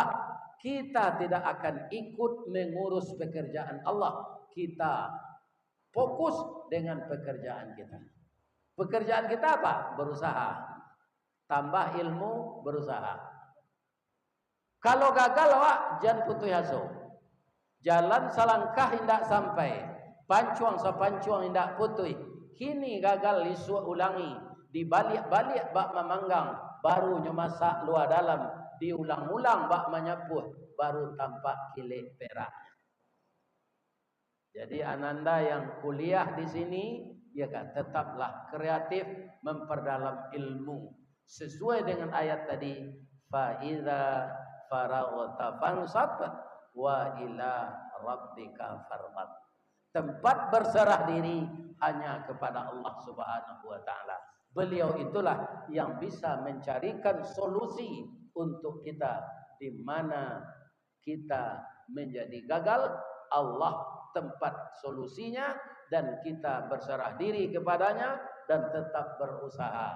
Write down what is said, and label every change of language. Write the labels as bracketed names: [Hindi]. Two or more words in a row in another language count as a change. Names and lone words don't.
[Indonesian] Kita tidak akan ikut mengurus pekerjaan Allah. Kita fokus dengan pekerjaan kita. Pekerjaan kita apa? Berusaha. Tambah ilmu, berusaha. Kalau gagal, awak jangan putus asa. [Minangkabau] Jalan selangkah hendak sampai, pancuang sepancuang hendak putih. Kini gagal isu ulangi, dibalik-balik bak memanggang, barunya masak luar dalam, diulang-ulang bak menyapuh, baru tampak kilik perak. [Indonesian] Jadi ananda yang kuliah di sini, ya kan, tetaplah kreatif memperdalam ilmu sesuai dengan ayat tadi. [Arabic] فإذا فرغت فانصب وإلى ربك فارغب. [Indonesian] Tempat berserah diri hanya kepada Allah [Arabic] سبحانه وتعالى. [Indonesian] Beliau itulah yang bisa mencarikan solusi untuk kita di mana kita menjadi gagal. Allah tempat solusinya dan kita berserah diri kepadanya dan tetap berusaha.